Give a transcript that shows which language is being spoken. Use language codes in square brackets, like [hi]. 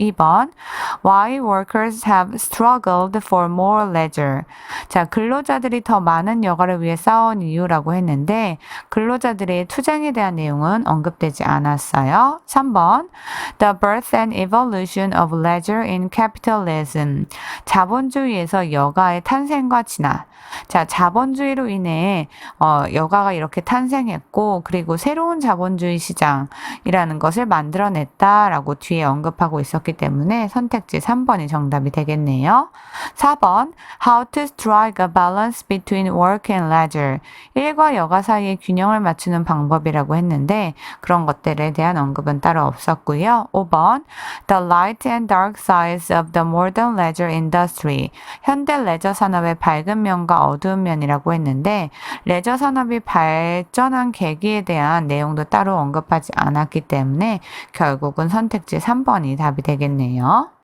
[en] 2번 Why workers have struggled for more leisure. [ko] 자, 근로자들이 더 많은 여가를 위해 싸운 이유라고 했는데 근로자들의 투쟁에 대한 내용은 언급되지 않았어요. [en] 3번 The birth and evolution of leisure in capitalism. [ko] 자본주의에서 여가의 탄생과 진화. 자, 자본주의로 인해 여가가 이렇게 탄생했고 그리고 새로운 자본주의 시장이라는 것을 만들어냈다라고 뒤에 언급하고 있었기 때문에 선택지 3번이 정답이 되겠네요. [en] 4번 How to strike a balance between work and leisure. [ko] 일과 여가 사이의 균형을 맞추는 방법이라고 했는데 그런 것들에 대한 언급은 따로 없었고요. [en] 5번 The light and dark sides of the modern leisure industry. [ko] 현대 레저 산업의 밝은 면과 어두운 면이라고 했는데 레저 산업이 발전한 계기에 대한 내용도 따로 언급하지 않았기 때문에 결국은 선택지 3번이 답이 되겠네요.